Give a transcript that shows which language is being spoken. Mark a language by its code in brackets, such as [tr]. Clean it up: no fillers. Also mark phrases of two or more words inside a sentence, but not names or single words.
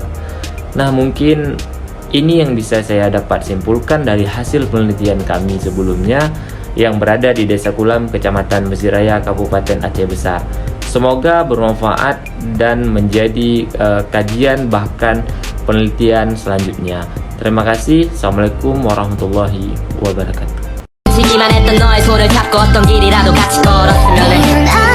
[id] Nah, mungkin ini yang bisa saya dapat simpulkan dari hasil penelitian kami sebelumnya yang berada di Desa Kulam, Kecamatan Mesjid Raya, Kabupaten Aceh Besar. Semoga bermanfaat dan menjadi kajian bahkan penelitian selanjutnya. Terima kasih. [ar] السلام عليكم ورحمة الله وبركاته. [ko] 시기만 했던 너의 손을 잡고 어떤 길이라도 같이 걸었으면 해